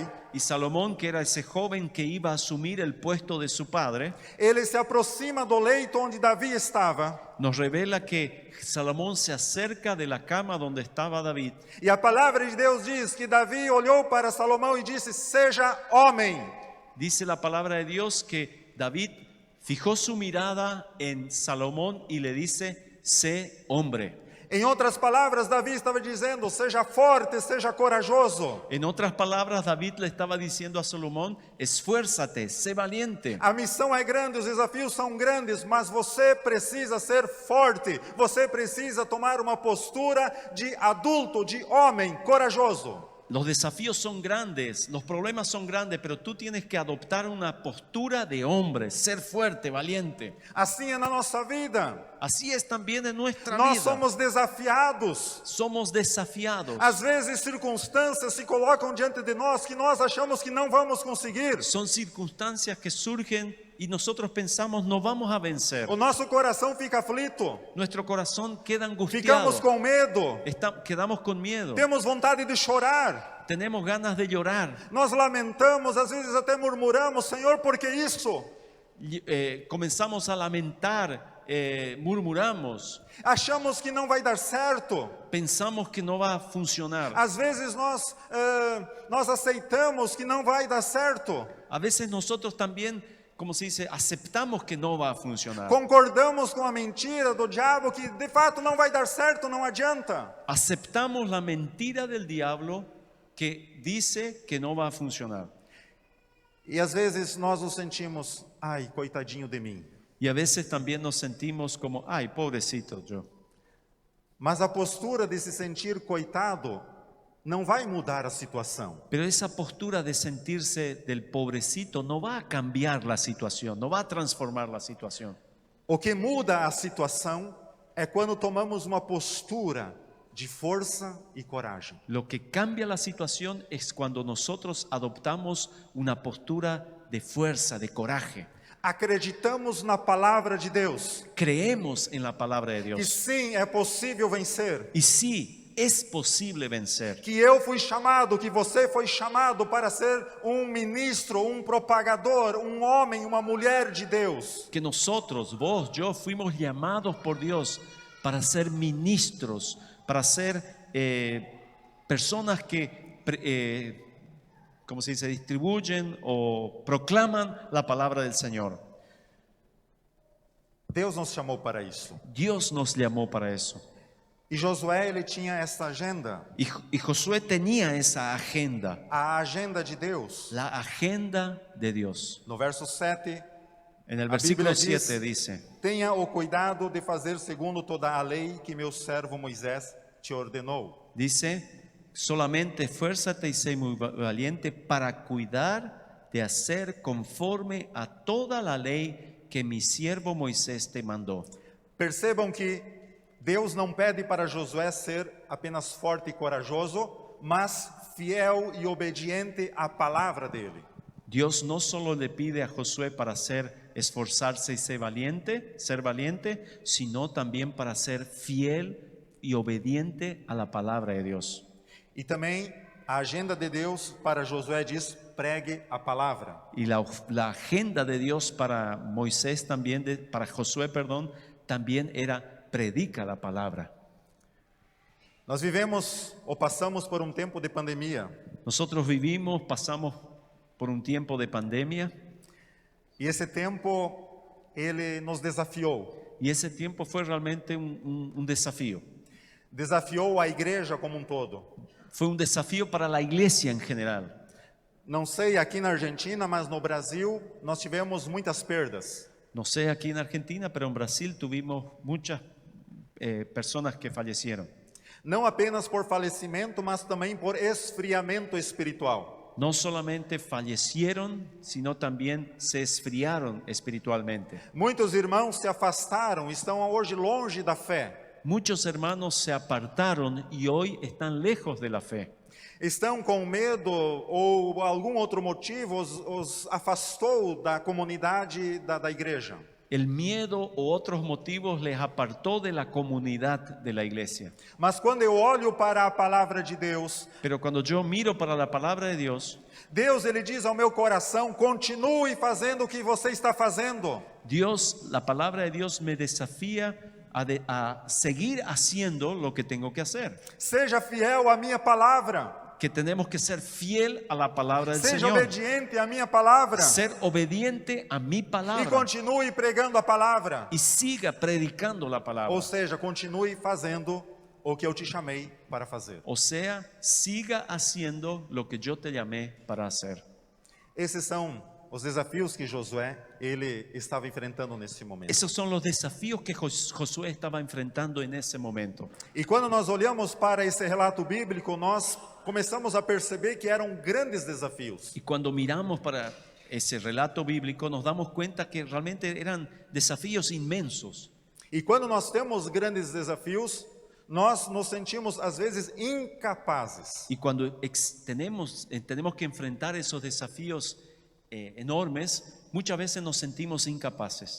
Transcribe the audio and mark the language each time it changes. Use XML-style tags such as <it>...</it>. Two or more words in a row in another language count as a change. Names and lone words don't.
<es>y Salomón, que era ese joven que iba a asumir el puesto de su padre,</es> <pt>Ele se aproxima do leito onde Davi estava.</pt> <es>nos revela que Salomón se acerca de la cama donde estaba David.</es> <pt>E a palavra de Deus diz que Davi olhou para Salomão e disse: seja homem.</pt> <es>Dice la palabra de Dios que David fijó su mirada en Salomón y le dice, sé hombre.</es> <pt>Em outras palavras, Davi estava dizendo: seja forte, seja corajoso.</pt> <es>En otras palabras, David le estaba diciendo a Salomón, esfuérzate, sé valiente.</es> <pt>A missão é grande, os desafios são grandes, mas você precisa ser forte. Você precisa tomar uma postura de adulto, de homem corajoso.</pt> <es>Los desafíos son grandes, los problemas son grandes, pero tú tienes que adoptar una postura de hombre, ser fuerte, valiente.</es> <pt>Assim é na nossa vida.</pt> <es>Así es también en nuestra</es> <pt>Nós</pt> <es>vida.</es> <pt>somos desafiados.</pt> <es>Somos desafiados.</es> <pt>Às vezes circunstâncias se colocam diante de nós que nós achamos que não vamos conseguir.</pt> <es>Son circunstancias que surgen y nosotros pensamos no vamos a vencer.</es> <pt>O nosso coração fica aflito.</pt> <es>Nuestro corazón queda angustiado.</es> <pt>Ficamos com medo.</pt> <es>Quedamos con miedo.</es> <pt>Temos vontade de chorar.</pt> <es>Tenemos ganas de llorar.</es> <pt>Nós lamentamos, às vezes até murmuramos: Senhor, por que isso?</pt> <es>Comenzamos a lamentar, murmuramos.</es> <pt>Achamos que não vai dar certo.</pt> <es>Pensamos que no va a funcionar.</es> <pt>Às vezes nós aceitamos que não vai dar certo.</pt> <es>A veces nosotros también, como se dice, aceptamos que no va a funcionar.</es> <pt>Concordamos com a mentira do diabo que de fato não vai dar certo, não adianta.</pt> <es>Aceptamos la mentira del diablo que dice que no va a funcionar.</es> <pt>E às vezes nós nos sentimos: ai, coitadinho de mim.</pt> <es>Y a veces también nos sentimos como, ay, pobrecito yo.</es> <pt>Mas a postura de se sentir coitado não vai mudar a situação.</pt> <es>Pero esa postura de sentirse del pobrecito no va a cambiar la situación, no va a transformar la situación.</es> <pt>O que muda a situação é quando tomamos uma postura de força e coragem.</pt> <es>Lo que cambia la situación es cuando nosotros adoptamos una postura de fuerza, de coraje.</es> <pt>Acreditamos na palavra de Deus.</pt> <es>Creemos en la palabra de</es> <pt>Que</pt> <es>Dios.</es> <pt>sim, é possível vencer.</pt> <es>Y sí, es posible vencer.</es> <pt>Que eu fui chamado, que você foi chamado para ser um ministro, um propagador, um homem, uma mulher de Deus.</pt> <es>Que nosotros, vos, yo, fuimos llamados por Dios para ser ministros, para ser personas que, ¿cómo se dice?, distribuyen o proclaman la palabra del Señor.</es> <pt>Deus nos chamou para isso.</pt> <es>Dios nos llamó para eso.</es> <pt>E Josué, ele tinha essa agenda,</pt> <es>Y Josué tenía esa agenda,</es> <pt>a agenda de Deus.</pt> <es>la agenda de Dios.</es> <pt>No verso 7,</pt> <es>En el</es> <pt>a</pt> <es>versículo</es> <pt>Bíblia</pt> <es>7</es> <pt>diz:</pt> <es>dice:</es> <pt>tenha o cuidado de fazer segundo toda a lei que meu servo Moisés te ordenou.</pt> <es>solamente esfuérzate y sé muy valiente para cuidar de hacer conforme a toda la ley que mi siervo Moisés te mandó.</es> <pt>Percebam que Deus não pede para Josué ser apenas forte e corajoso, mas fiel e obediente à palavra dele.</pt> <es>Dios no solo le pide a Josué para esforzarse y ser valiente, sino también para ser fiel y obediente a la palabra de Dios.</es> <pt>E também a agenda de Deus para Josué diz: pregue a palavra.</pt> <es>Y la agenda de Dios para Moisés también, para Josué, también era predica la palabra.</es> <pt>Nós vivemos ou passamos por um tempo de pandemia.</pt> <es>Nosotros pasamos por un tiempo de pandemia,</es> <pt>E esse tempo, ele nos desafiou.</pt> <es>y ese tiempo fue realmente un desafío.</es> <pt>Desafiou a igreja como um todo.</pt> <es>Fue un desafío para la iglesia en general.</es> <pt>Não sei aqui na Argentina, mas no Brasil nós tivemos muitas perdas.</pt> <es>No sé aquí en Argentina, pero en Brasil tuvimos muchas personas que fallecieron.</es> <pt>Não apenas por falecimento, mas também por esfriamento espiritual.</pt> <es>No solamente fallecieron, sino también se esfriaron espiritualmente.</es> <pt>Muitos irmãos se afastaram, estão hoje longe da fé.</pt> <es>Muchos hermanos se apartaron y hoy están lejos de la fe.</es> <pt>Estão com medo ou algum outro motivo os afastou da comunidade da igreja.</pt> <es>El miedo o otros motivos les apartó de la comunidad de la iglesia.</es> <pt>Mas quando eu olho para a palavra de Deus,</pt> <es>Pero cuando yo miro para la palabra de Dios,</es> <pt>Deus ele diz ao meu coração: continue fazendo o que você está fazendo.</pt> <es>Dios, la palabra de Dios me desafía a seguir haciendo lo que tengo que hacer.</es> <pt>Seja fiel à minha palavra.</pt> <es>Que tenemos que ser fiel a la palabra del</es> <pt>Seja</pt> <es>Señor.</es> <pt>obediente à minha palavra.</pt> <es>Ser obediente a mi</es> <pt>E</pt> <es>palabra.</es> <pt>continue pregando a palavra.</pt> <es>Y siga predicando la palabra.</es> <pt>Ou seja, continue fazendo o que eu te chamei para fazer.</pt> <es>O sea, siga haciendo lo que yo te llamé para hacer.</es> <pt>Esses são os desafios que Josué ele estava enfrentando nesse momento.</pt> <es>Esos son los desafíos que Josué estaba enfrentando en ese momento.</es> <pt>E quando nós olhamos para esse relato bíblico, nós começamos a perceber que eram grandes desafios.</pt> <es>Y cuando miramos para ese relato bíblico, nos damos cuenta que realmente eran desafíos inmensos.</es> <pt>E quando nós temos grandes desafios, nós nos sentimos às vezes incapazes.</pt> <es>Y cuando tenemos que enfrentar esos desafíos enormes, muchas veces nos sentimos incapaces.</es>